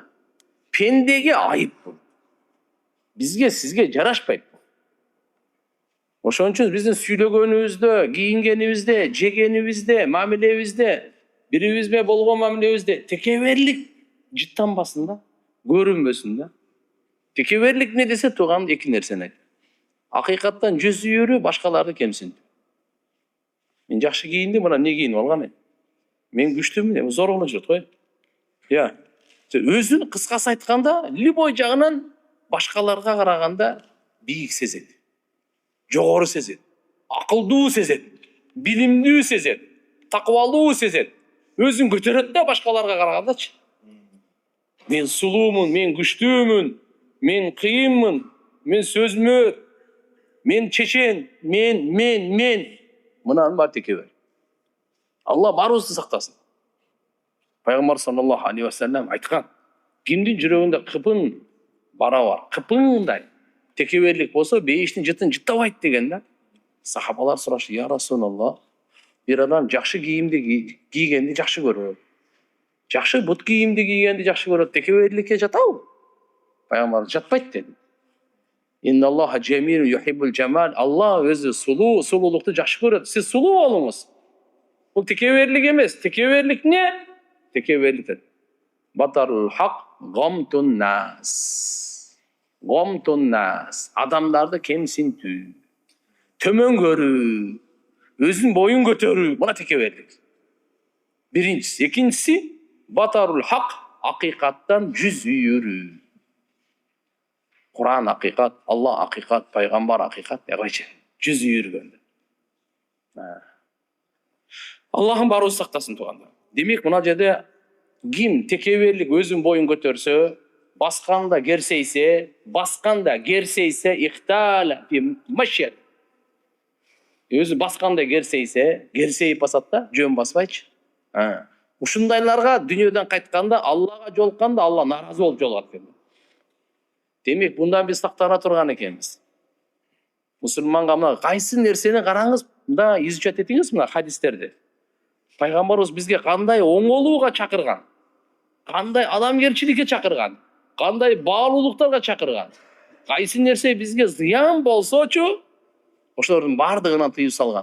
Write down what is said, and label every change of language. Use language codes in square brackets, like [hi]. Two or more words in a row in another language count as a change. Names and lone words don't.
[ky] Пендеге айып бул. Бизге, сизге жарашпайт. Ошон үчүн биздин сүйлөгөнүбүздө, кийингенибизде, жегенибизде, мамилебизде, бирибиз менен болгон мамилебизде текеберлик жыттанбасын да, көрүнбөсүн да. Tekebüрлük ne dese туган эки нерсени. Акыйкаттан жүз үйрү башкаларды кемсин. Мен жакшы кийинdim, мына не кийинип алган? Мен күчтүүмүн, зор болуп жүрөт го. Я. Өзүн кыскасы айтканда, любой жагынан башкаларга караганда бийик сезет. Жогору сезет. Акылдуу сезет. Билимдүү сезет. Такыбалуу сезет. Өзүн көтөрөт да башкаларга карагандачы. Мен сулуумун, мен күчтүүмүн, мен кыйынмын, мен сөзмөр, мен чечен, мен. Мынанын баары текебер. Алла баарыбызды сактасын. Пайгамбар [ar] صلى الله عليه وسلم [ky] айткан, кимдин жүрөгүндө кыпын бара бар, кыпындай текеберлик болсо, бейиштин жытын жыттабайт деген да. Сахабалар сурашы, [ar] يا رسول الله, [ky] бир адам жакшы кийимди кийгенди жакшы көрөт. Жакшы бут кийимди кийгенди жакшы көрөт, текеберликке жатабы? Пайгамбар жатпайт dedi. [ar] إن الله جميل يحب الجمال. [ky] Алла өзү сулуулукту жакшы көрөт. Сиз сулуу болуңуз. Бул текеберлик эмес. Текеберлик не? Текеберлик. [ar] بطر الحق وغمط الناس. وغمط الناس. [ky] Адамдарды кемсинтүү. Төмөн көрүү. Өзүн боюн көтөрүү. Мына текеберлик. Биринчиси. Экинчиси [ar] بطر الحق, [ky] акыйкаттан жүз үйрүү. [tr] Kur'an hakikat, Allah hakikat, Peygamber hakikat, evet, [ky] жүз үйргөндө. Allah'ın баарыбыз сактасын туганда. Демек, мына жерде ким текеберлик өзүн боюн көтөрсө, басканда керсейсе, [ar] اختال في مشيته. [ky] Өзү басканда керсейип басат да, жөн баспайчы. Ушундайларга дүйнөдөн кайтканда, Аллага жолукканда, Алла наразы болуп жолугат экен. Демек, [tr] bundan biz [ky] сактана турган экенбиз. Мусулманга мына кайсы нерсени караңыз, мында изучать этиңиз мына хадистерди. Пайгамбарыбыз бизге кандай оңолууга чакырган, кандай адамгерчиликке чакырган, кандай баалуулуктарга чакырган. Кайсы нерсе бизге зыян болсочу, ошолордун бардыгынан тыюу салган.